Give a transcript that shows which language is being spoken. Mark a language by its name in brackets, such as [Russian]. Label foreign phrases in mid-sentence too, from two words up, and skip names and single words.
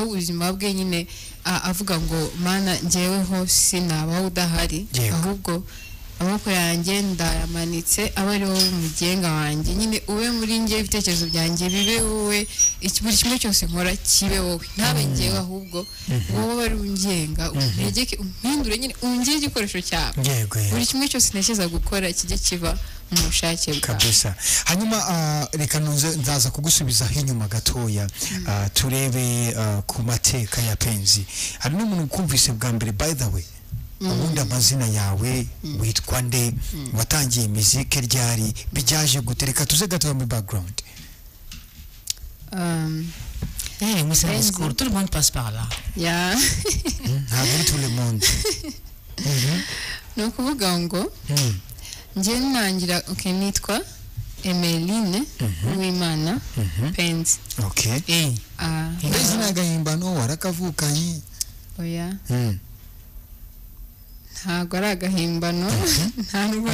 [Kinyarwanda] ubuzima bwe nyine avuga ngo Mana njyeweho sinabaho udahari, ahubwo amaboko yanjye ndayamanitse aba ari wowe umugenga wanjye, nyine ube muri njye, ibitekerezo byanjye bibe wowe, buri kimwe cyose nkora kibe wowe, ntabe njyewe ahubwo wowe ari ungenga, untegeke umpindure, nyine ungire igikoresho cyawe, buri kimwe cyose ntekereza gukora kijye kiba mu bushake bwawe kabisa. Hanyuma reka nzaza kugusubizaho inyuma gatoya turebe ku mateka ya Penzi. Hari n'umuntu ukumvise bwa mbere, [English] by the way, [Kinyarwanda] ubundi amazina yawe witwa nde, watangiye muzike ryari, bijyaje gutereka tuze gatoya muri background? [French] Moi c'est un discours, tout le monde passe par là. Ntabwo tout le monde. [Kinyarwanda] No kuvuga ngo njye nangira nitwa Emeline Uwimana Penzi. Okay. Penzi n'agahimbano warakavukanye? Oya. Ntabwo ari agahimbano, ntabwo